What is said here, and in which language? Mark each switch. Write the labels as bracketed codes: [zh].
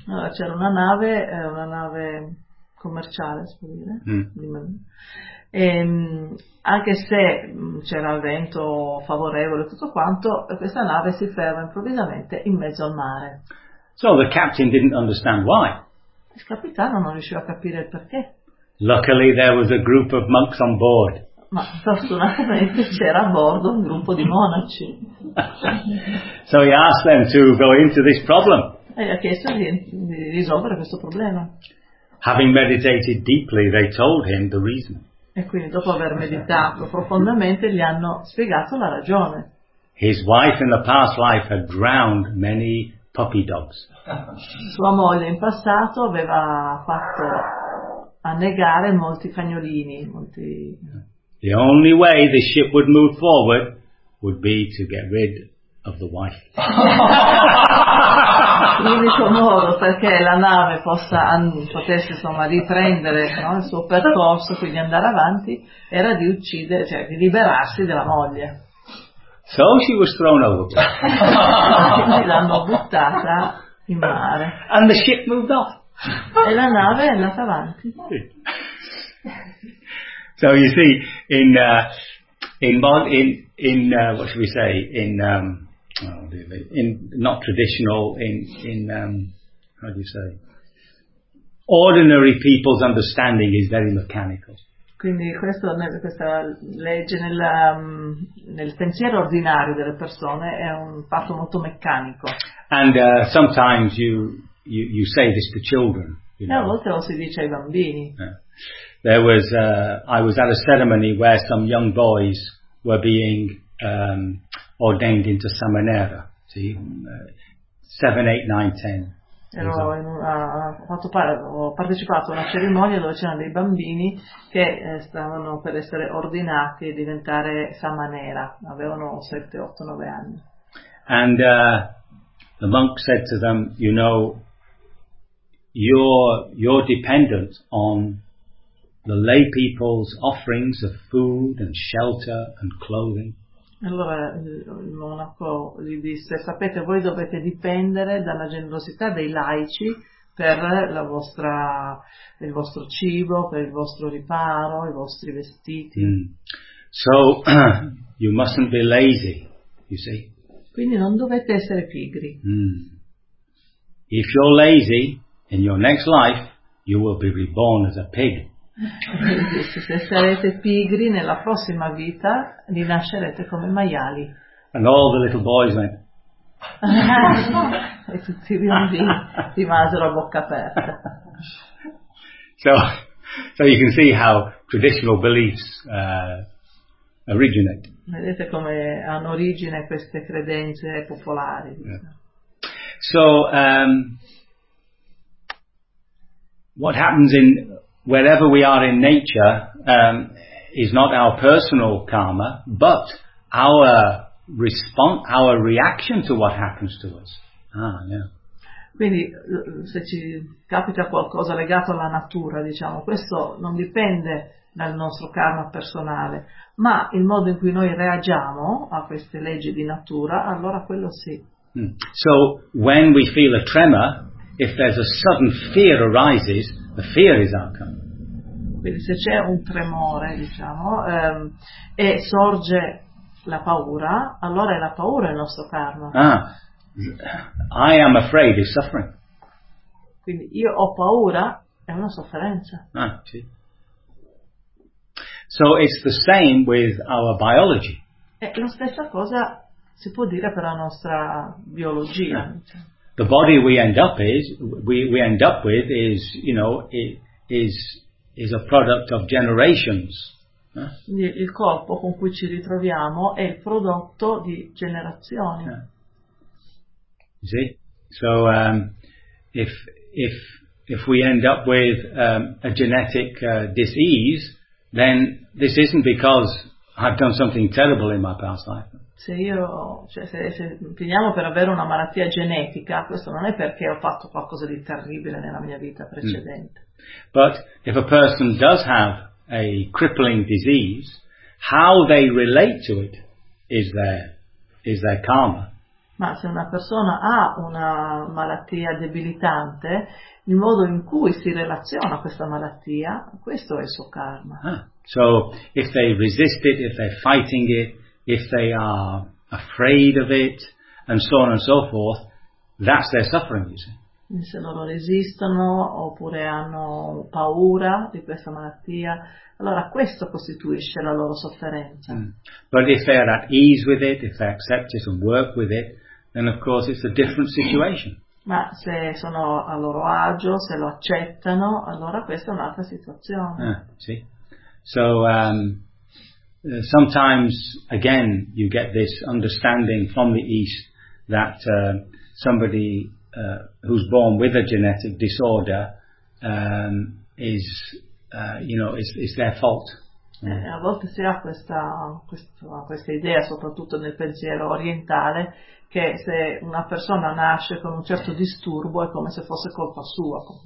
[it] Allora, c'era una nave commerciale, si può dire. Mm. E, anche se c'era il vento favorevole e tutto quanto, questa nave si ferma improvvisamente in mezzo al mare. [en] So the captain didn't understand why. [it] Il capitano non riusciva a capire il perché. [en] Luckily there was a group of monks on board. [it] Ma fortunatamente c'era a bordo un gruppo di monaci. [en] So he asked them to go into this problem. [it] E gli ha chiesto di risolvere questo problema. [en] Having meditated deeply, they told him the reason. [it] E quindi dopo aver meditato profondamente gli hanno spiegato la ragione. [en] His wife in the past life had drowned many puppy dogs. [it] Sua moglie in passato aveva fatto annegare molti cagnolini, molti. [en] The only way the ship would move forward would be to get rid of the wife. [it] L'unico modo perché la nave potesse insomma riprendere, no, il suo percorso, quindi andare avanti, era di uccidere, cioè di liberarsi della moglie. [en] So she was thrown over. [it] L'hanno buttata in mare. [en] And the ship moved off. [it] E la nave è andata avanti. [en] So you see, ordinary people's understanding is very mechanical. [it] Quindi questa legge nel pensiero ordinario delle persone è un fatto molto meccanico. [en] And sometimes you say this to children. You know. [it] E a volte lo si dice ai bambini. Yeah. [en] There was I was at a ceremony where some young boys were being ordained into Samanera. See, 7, 8, 9, 10. [it] Ho partecipato a una cerimonia dove c'erano dei bambini che stavano per essere ordinati e diventare samanera, avevano 7, 8, 9 anni. [en] And the monk said to them, you know, you're dependent on the lay people's offerings of food and shelter and clothing. [it] Allora il monaco gli disse: sapete, voi dovete dipendere dalla generosità dei laici per la vostra, il vostro cibo, per il vostro riparo, i vostri vestiti. Mm. [en] So you mustn't be lazy, you see. [it] Quindi non dovete essere pigri. Mm. [en] If you're lazy in your next life, you will be reborn as a pig. [it] Se sarete pigri nella prossima vita, rinascerete come maiali. [en] And all the little boys went. [it] E tutti i bambini rimasero a bocca aperta. [en] So you can see how traditional beliefs originate. [it] Vedete come hanno origine queste credenze popolari. [en] So what happens in wherever we are in nature is not our personal karma, but our response, our reaction to what happens to us. Ah, yeah. [it] Quindi se ci capita qualcosa legato alla natura, diciamo, questo non dipende dal nostro karma personale, ma il modo in cui noi reagiamo a queste leggi di natura, allora quello sì. [en] Mm. So when we feel a tremor, if there's a sudden fear arises, the fear is our karma. [it] Quindi se c'è un tremore, diciamo, e sorge la paura, allora è la paura il nostro karma. [en] Ah, I am afraid is suffering. [it] Quindi io ho paura è una sofferenza. Ah, sì. [en] So it's the same with our biology. [it] E la stessa cosa si può dire per la nostra biologia. Yeah. [en] The body we end up with is, you know, it is a product of generations. [it] Il corpo con cui ci ritroviamo è il prodotto di generazioni. [en] Yeah. See? So if we end up with a genetic disease, then this isn't because I've done something terrible in my past life. [it] Se finiamo per avere una malattia genetica, questo non è perché ho fatto qualcosa di terribile nella mia vita precedente. Mm. [en] But if a person does have a crippling disease, how they relate to it is their karma. [it] Ma se una persona ha una malattia debilitante, il modo in cui si relaziona a questa malattia, questo è il suo karma. Ah. [en] So if they resist it, if they're fighting it, if they are afraid of it, and so on and so forth, that's their suffering, you see. [it] Se loro resistono, oppure hanno paura di questa malattia, allora questo costituisce la loro sofferenza. Mm. [en] But if they are at ease with it, if they accept it and work with it, then of course it's a different situation. [it] Ma se sono a loro agio, se lo accettano, allora questa è un'altra situazione. Ah, sì. [en] So, sometimes, again, you get this understanding from the East that somebody who's born with a genetic disorder is their fault. [it] A volte si ha questa idea, soprattutto nel pensiero orientale, che se una persona nasce con un certo disturbo è come se fosse colpa sua.